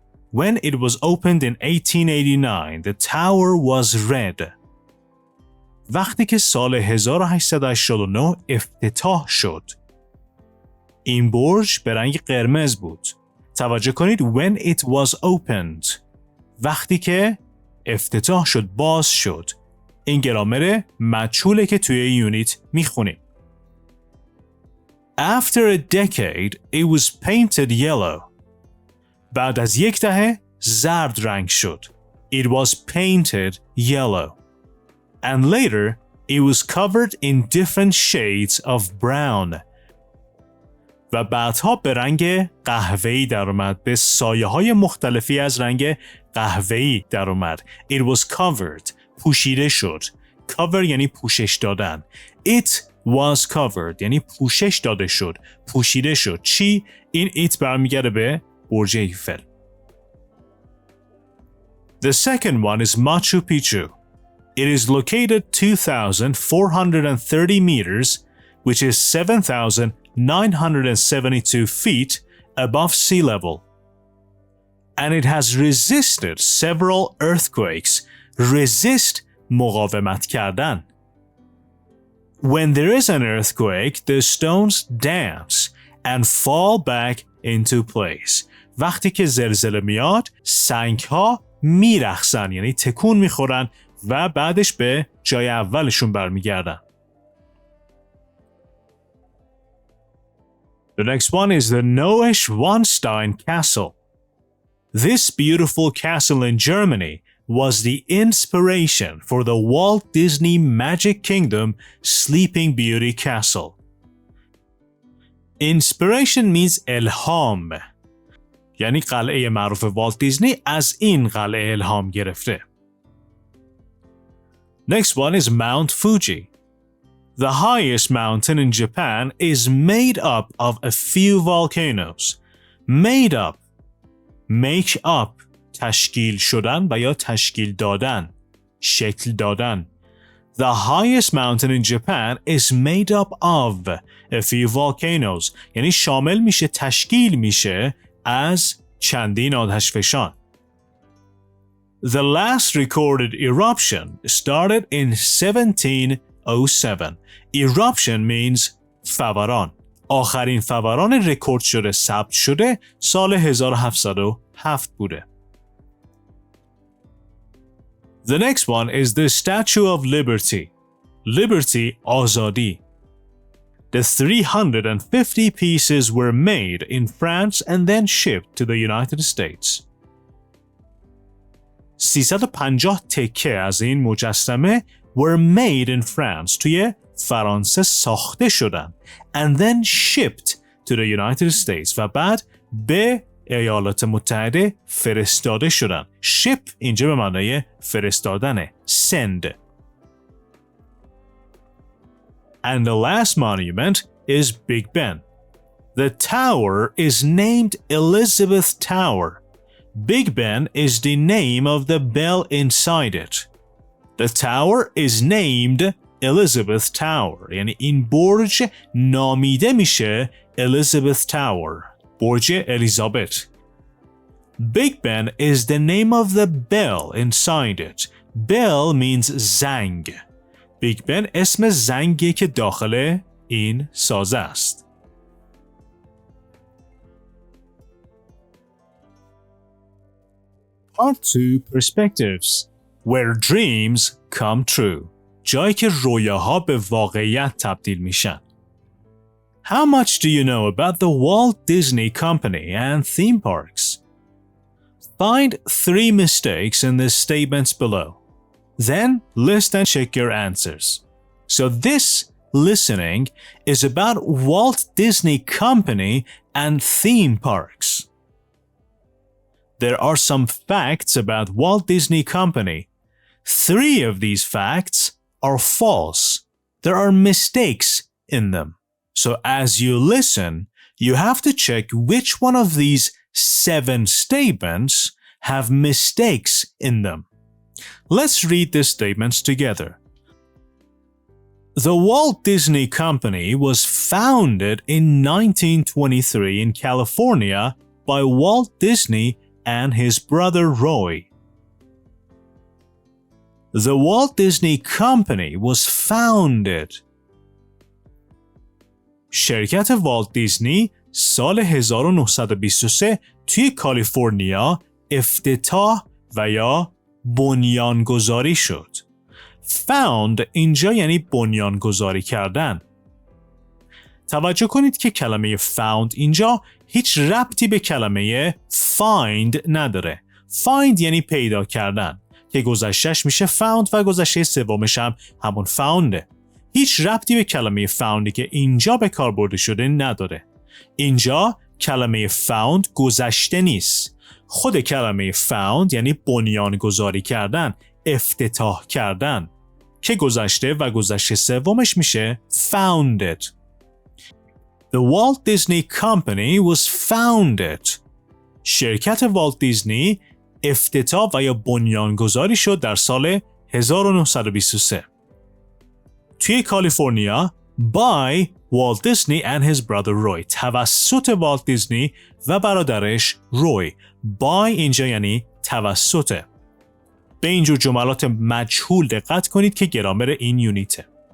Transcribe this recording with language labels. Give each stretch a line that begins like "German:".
English: When it was opened in 1889, the tower was red.
Persian: وقتی که سال 1889 افتتاح شد. این برج به رنگ قرمز بود. توجه کنید
English: when it was opened.
Persian: وقتی که افتتاح شد، باز شد. این گرامر مجهوله که توی یونیت میخونیم.
English: After a decade, it was painted yellow.
Persian: بعد از یک دهه زرد رنگ شد.
English: It was painted yellow. And later, it was covered in different shades of brown.
Persian: و بعدها به رنگ قهوه‌ای در اومد. به سایه‌های مختلفی از رنگ قهوه‌ای در اومد.
English: It was covered.
Persian: پوشیده شد. Cover یعنی پوشش دادن.
English: It was covered
Persian: یعنی پوشش داده شد. پوشیده شد. چی؟ این it برمیگرده به برج ایفل.
English: The second one is Machu Picchu. It is located 2,430 meters, which is 7,972 feet above sea level. And it has resisted several earthquakes.
Persian: Resist مقاومت کردن.
English: When there is an earthquake, the stones dance and fall back into place.
Persian: وقتی که زلزله میاد، سنگ‌ها میرقصن، یعنی تکون میخورن و بعدش به جای اولشون برمیگردن.
English: The next one is the Neuschwanstein Castle. This beautiful castle in Germany was the inspiration for the Walt Disney Magic Kingdom Sleeping Beauty Castle. Inspiration means الهام.
Persian: یعنی قلعه معروف والت دیزنی از این قلعه الهام گرفته.
English: Next one is Mount Fuji. The highest mountain in Japan is made up of a few volcanoes. Made up. Make up.
Persian: تشکیل شدن و یا تشکیل دادن. شکل دادن.
English: The highest mountain in Japan is made up of a few volcanoes.
Persian: یعنی شامل میشه، تشکیل میشه از چندین آتشفشان.
English: The last recorded eruption started in 1707. Eruption means فوران.
Persian: آخرین فوران رکورد شده ثبت شده سال 1707 بوده.
English: The next one is the Statue of Liberty. Liberty, آزادی. The 350 pieces were made in France and then shipped to the United States.
Persian: 350 تکه از این مجسمه
English: were made in France.
Persian: توی فرانسه ساخته شدن.
English: And then shipped to the United States.
Persian: و بعد به ایالات متحده فرستاده شدن. Ship اینجا به معنای فرستادنه.
English: Send. And the last monument is Big Ben. The tower is named Elizabeth Tower. Big Ben is the name of the bell inside it. The tower is named Elizabeth Tower.
Persian: یعنی این برج نامیده میشه Elizabeth Tower. برج الیزابت.
English: Big Ben is the name of the bell inside it. Bell means زنگ.
Persian: Big Ben اسم زنگی که داخل این سازه است.
English: Part 2 Perspectives. where dreams come true.
Persian: جایی که رویاها به واقعیت تبدیل میشن.
English: How much do you know about the Walt Disney Company and theme parks? Find 3 mistakes in the statements below. Then list and check your answers. So this listening is about Walt Disney Company and theme parks. There are some facts about Walt Disney Company. 3 of these facts are false. There are mistakes in them. So as you listen, you have to check which one of these 7 statements have mistakes in them. Let's read the statements together. The Walt Disney Company was founded in 1923 in California by Walt Disney and his brother Roy. The Walt Disney Company was founded.
Persian: شرکت والت دیزنی سال 1923 توی کالیفرنیا افتتاح و یا بنیانگذاری شد. Found اینجا یعنی بنیانگذاری کردن. توجه کنید که کلمه found اینجا هیچ ربطی به کلمه find نداره. Find یعنی پیدا کردن که گذشتهش میشه found و گذشته سومش هم همون foundه. هیچ ربطی به کلمه foundی که اینجا به کار برده شده نداره. اینجا کلمه found گذشته نیست. خود کلمه found یعنی بنیانگذاری کردن، افتتاح کردن که گذشته و گذشته سومش میشه founded. The Walt Disney Company was founded. شرکت والت دیزنی افتتاح و یا بنیانگذاری شد در سال 1923. توی کالیفرنیا
English: by Walt Disney and his brother Roy.
Persian: توسط والت دیزنی و برادرش روی. by اینجا یعنی توسط. به اینجور جملات مجهول دقت کنید که گرامر این یونیته.